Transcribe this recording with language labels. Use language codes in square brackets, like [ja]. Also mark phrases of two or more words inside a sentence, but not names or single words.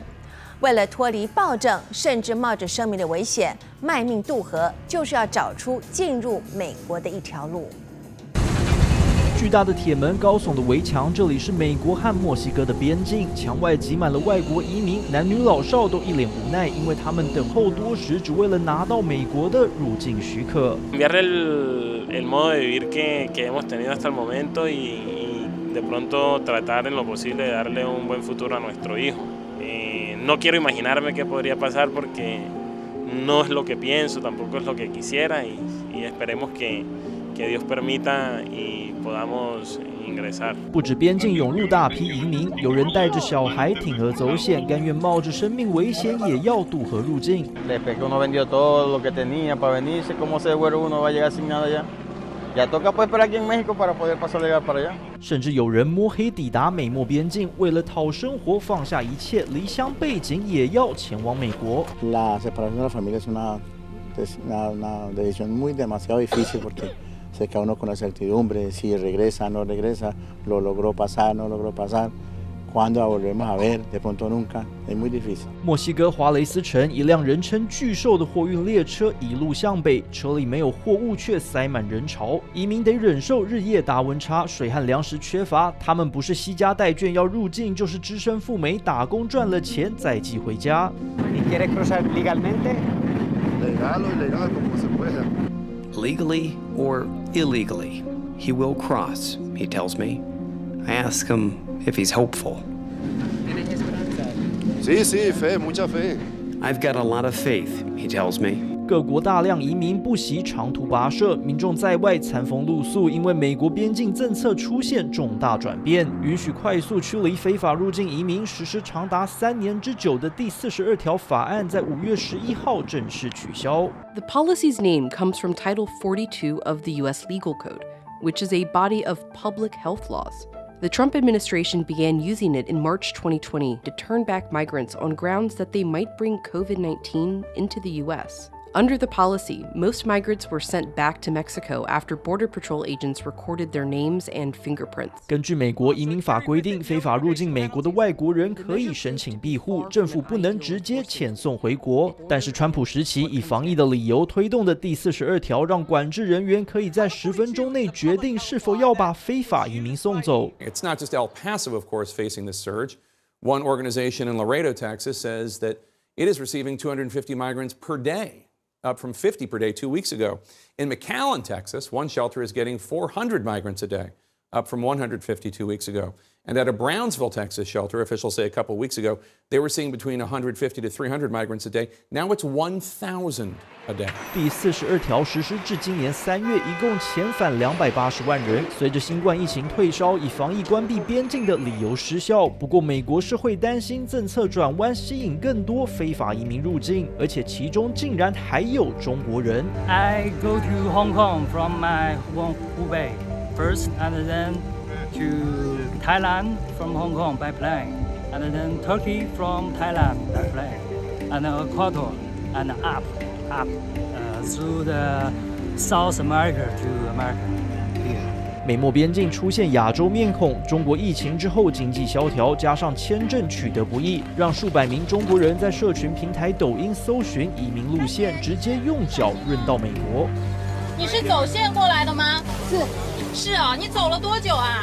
[zh] 为了脱离暴政，甚至冒着生命的危险卖命渡河，就是要找出进入美国的一条路。巨大的铁门，高耸的围墙，这里是美国和墨西哥的边境。墙外挤满了外国移民，男女老少都一脸无奈，因为他们等候多时，只为了拿到美国的入境许可。 [es] el modo de vivir que hemos tenido hasta el momento y de pronto tratar en lo posible de darle un buen futuro a nuestro hijo. No quiero imaginarme qué podría pasar porque no es lo que pienso, tampoco es lo que quisiera y esperemos que Dios permita y podamos ingresar. [zh] 不止边境涌入大批移民，有人带着小孩铤而走险，甘愿冒着生命危险也要渡河入境。 [es] Después que uno vendió todo lo que tenía para venirse, ¿cómo se devuelve uno? Va a llegar sin nada allá. Ya toca pues esperar aquí en México para poder pasar llegar para allá. [zh] 甚至有人摸黑抵达美墨边境，为了讨生活放下一切，离乡背井也要前往美国。 [es] La separación de la familia es una decisión muy demasiado difícil porque se queda uno con la certidumbre si regresa, no regresa, lo logró pasar, no logró pasar. ¿Cuándo la volvemos a ver? De pronto nunca. Es muy difícil. [zh] 墨西哥华雷斯城，一辆人称巨兽的货运列车一路向北，车里没有货物，却塞满人潮。移民得忍受日夜大温差，水和粮食缺乏。他们不是惜家带眷要入境，就是只身赴美打工赚了钱再寄回家。 [es] ¿Y quiere cruzar legalmente? Legal o ilegal, como se pueda. [en] Legally or illegally, he will cross, he tells me. I ask him if he's hopeful. [es] Sí, sí, fe, mucha fe. [en] I've got a lot of faith, he tells me. [zh] 各国大量移民不惜长途跋涉，民众在外餐风露宿，因为美国边境政策出现重大转变，允许快速驱离非法入境移民，实施长达3年之久的第42条法案，在5月11号正式取消。 [en] The policy's name comes from Title 42 of the U.S. Legal Code, which is a body of public health laws. The Trump administration began using it in March 2020 to turn back migrants on grounds that they might bring COVID-19 into the U.S. Under the policy, most migrants were sent back to Mexico after Border Patrol agents recorded their names and fingerprints. [zh] 根据美国移民法规定，非法入境美国的外国人可以申请庇护，政府不能直接遣送回国。但是川普时期以防疫的理由推动的第42条，让管制人员可以在10分钟内决定是否要把非法移民送走。 [en] It's not just El Paso, of course, facing this surge. One organization in Laredo, Texas, says that it is receiving 250 migrants per day, up from 50 per day 2 weeks ago. In McAllen, Texas, one shelter is getting 400 migrants a day, up from 150 2 weeks ago. And at a Brownsville, Texas shelter, officials say a couple weeks ago, they were seeing between 150 to 300 migrants a day. Now it's 1,000 a day. [zh] 第42条实施至今年3月，一共遣返280万人。随着新冠疫情退烧，以防疫关闭边境的理由失效。不过，美国社会担心政策转弯吸引更多非法移民入境，而且其中竟然还有中国人。 [en] I go to Hong Kong from my home Hubei first, and then to Thailand from Hong Kong by plane, and then Turkey from Thailand by plane, and Ecuador, and up through the South America to America. [zh] 美墨边境出现亚洲面孔，中国疫情之后经济萧条，加上签证取得不易，让数百名中国人在社群平台抖音搜寻移民路线，直接用脚润到美国。你是走线过来的吗？是。 是啊，你走了多久啊？